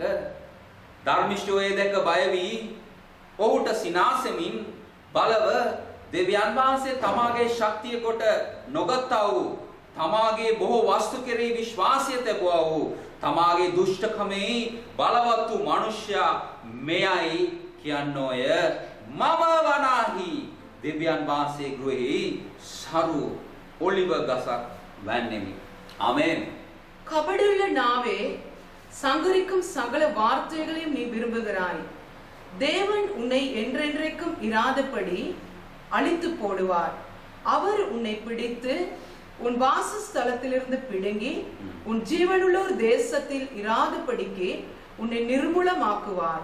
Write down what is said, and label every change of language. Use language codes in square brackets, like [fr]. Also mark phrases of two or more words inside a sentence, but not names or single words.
[ta] ධර්මිෂ්ඨෝයේ දැක බය වී ඔහුට සිනාසෙමින් බලව දෙවියන් වහන්සේ තමාගේ ශක්තිය කොට නොගත්තා වූ තමාගේ බොහෝ වස්තු කෙරෙහි විශ්වාසය තැබුවා වූ තමාගේ දුෂ්ටකමේ බලවත් වූ මනුෂ්‍යයා මෙයයි කියන්නෝය. මම වනාහි දෙවියන් වහන්සේ ගෘහෙහි සරු ඔලිව ගසක් වැන්නෙමි. ආමේන්. கபடுள்ள நாவே, சங்கரிக்கும் சகல வார்த்தைகளையும் நீ விரும்புகிறாய். தேவன் உன்னை என்றென்றைக்கும் இராதபடி அழித்து போடுவார். அவர் உன்னை பிடித்து உன் வாசஸ்தலத்திலிருந்து பிடுங்கி உன் ஜீவனுள்ளோர் தேசத்தில் இராதபடிக்கு உன்னை நிர்மூலமாக்குவார்.